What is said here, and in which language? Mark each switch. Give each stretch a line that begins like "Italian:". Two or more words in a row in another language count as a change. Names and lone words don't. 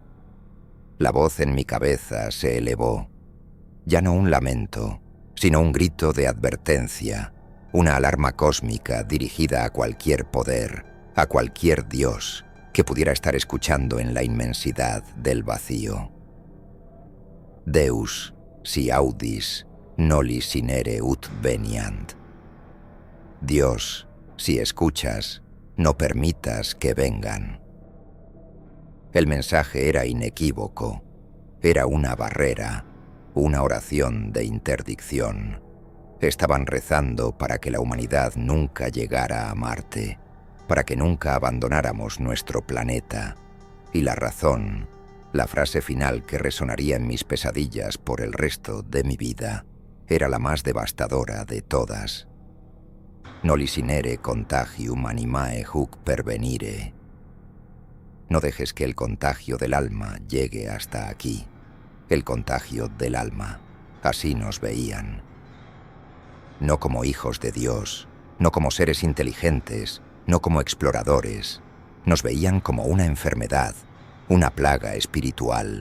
Spanish: La voz en mi cabeza se elevó, ya no un lamento, sino un grito de advertencia, una alarma cósmica dirigida a cualquier poder, a cualquier dios que pudiera estar escuchando en la inmensidad del vacío.
Latin: Deus, si audis, noli sinere ut veniant.
Spanish: Dios, si escuchas, no permitas que vengan. El mensaje era inequívoco, era una barrera, una oración de interdicción. Estaban rezando para que la humanidad nunca llegara a Marte, para que nunca abandonáramos nuestro planeta. Y la razón, la frase final que resonaría en mis pesadillas por el resto de mi vida, era la más devastadora de todas.
Latin: Noli sinere contagium animae huc pervenire.
Spanish: No dejes que el contagio del alma llegue hasta aquí. El contagio del alma. Así nos veían. No como hijos de Dios, no como seres inteligentes, no como exploradores. Nos veían como una enfermedad, una plaga espiritual.